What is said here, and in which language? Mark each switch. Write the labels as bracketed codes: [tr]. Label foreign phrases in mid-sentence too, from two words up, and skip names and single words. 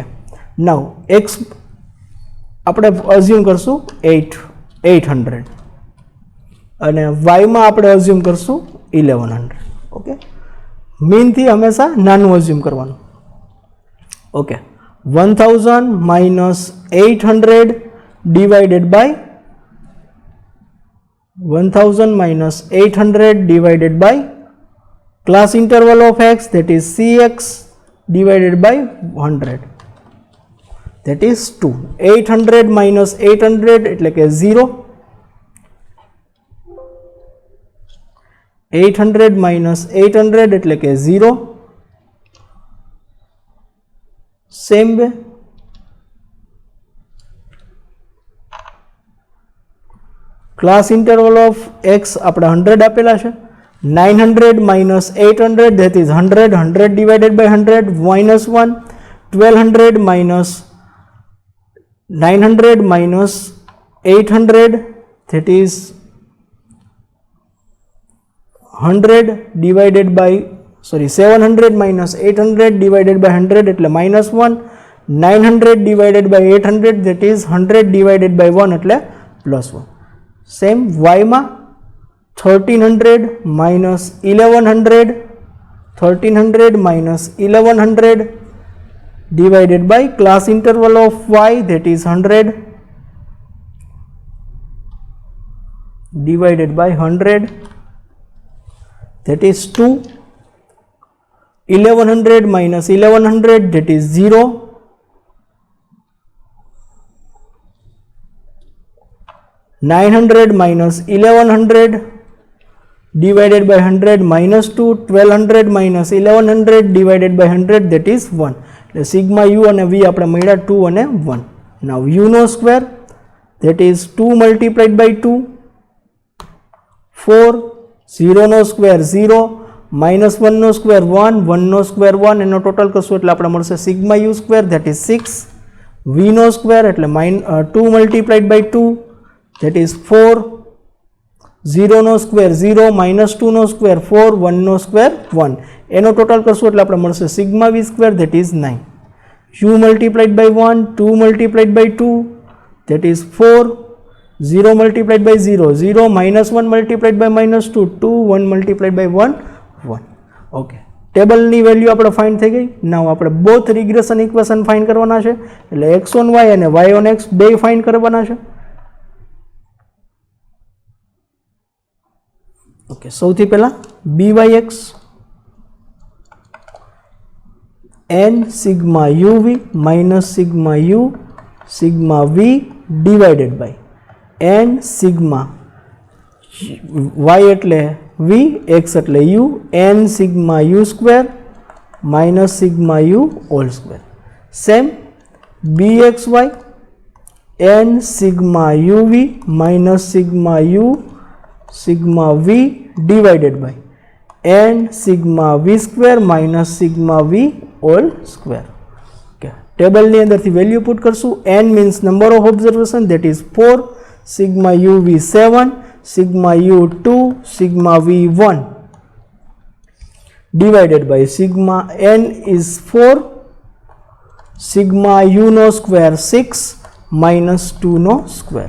[gu] નાઉ x આપણે અઝ્યુમ કરશું 800 અને y માં આપણે અઝ્યુમ કરશું 1100. ઓકે. મીનથી હંમેશા નાનું અઝ્યુમ કરવાનું. [en] okay. 1000 minus 800 divided by 1000 minus 800 divided by class interval of x, that is cx divided by 100, that is 2. [gu] 800 minus 800 એટલે કે 0. 800 minus 800 એટલે કે 0. [en] same way class interval of x [gu] આપણે 100 આપેલા છે. [en] 900 minus 800, that is 100. 100 divided by 100 minus 1. 1200 minus 900 minus 800, that is 100 divided by 700 minus 800 divided by 100 એટલે minus 1. 900 divided by 800, that is 100 divided by 1 એટલે plus 1. સેમ y માં 1300 minus 1100, 1300 minus 1100 divided by class interval of y, that is 100 divided by 100, that is 2. 1100 minus 1100, that is 0. 900 minus 1100 divided by 100 minus 2. 1200 minus 1100 divided by 100, that is 1. [gu] એટલે સિગ્મા u અને v આપણે મળ્યા 2 અને 1. નાઉ u નો સ્ક્વેર, [en] that is 2 multiplied by 2, 4. [gu] 0 નો સ્ક્વેર 0, minus 1 નો સ્ક્વેર 1, 1 નો સ્ક્વેર 1, એનો ટોટલ કરશું એટલે આપણે મળશે સિગ્મા u સ્ક્વેર, [en] that is 6. v નો સ્ક્વેર એટલે 2 multiplied by 2, that is 4. [gu] 0 નો સ્ક્વેર 0, minus 2 નો સ્ક્વેર 4, 1 નો સ્ક્વેર 1, એનો ટોટલ કરશું એટલે આપણે મળશે સિગ્મા v સ્ક્વેર, [en] that is 9. u multiplied by 1, 2 multiplied by 2, that is 4. 0 multiplied by 0, 0, minus 1 multiplied by minus 2, 2, 1 multiplied by 1, 1. [gu] ઓકે. ટેબલની વેલ્યુ આપણે ફાઇન્ડ થઈ ગઈ. નાઉ આપણે [en] both regression equation [gu] ફાઇન્ડ કરવાના છે, એટલે x on y અને y on x બે ફાઇન્ડ કરવાના છે. [en] ઓકે. [gu] સૌથી પહેલા [en] byx n sigma uv minus sigma u sigma v divided by n sigma y એટલે v, x એટલે u, n sigma u square minus sigma u whole square. Same bxy n sigma uv minus sigma u sigma v divided by n sigma v square minus sigma v whole square. [gu] Okay. ટેબલની અંદરથી વેલ્યુ પુટ કરશું. [en] n means number of observation, that is 4, sigma uv 7, sigma u 2, sigma v 1 divided by sigma n is 4, sigma u no square 6 minus 2 no square.